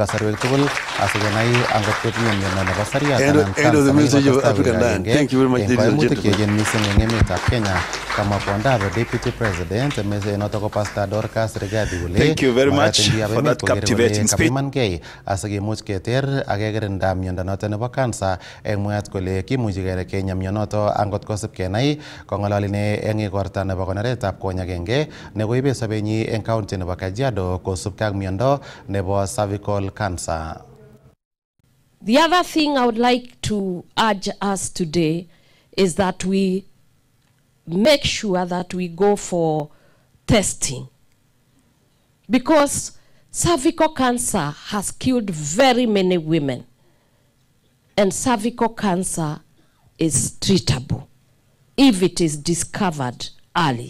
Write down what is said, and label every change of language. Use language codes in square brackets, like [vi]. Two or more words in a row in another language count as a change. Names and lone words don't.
[en] End of the message of African land. Thank you very much, ladies and gentlemen. Deputy President, thank you very much for that captivating speech. [kln] Angot kosip kenai kong'ololine eng igorta nebo konoretab kony agenge nekoibe sobenyi eng county nebo Kajiado kosubkei ak miondo nebo [en] cervical cancer. The other thing I would like to urge us today is that we make sure that we go for testing, because cervical cancer has killed very many women, and cervical cancer is treatable if it is discovered early.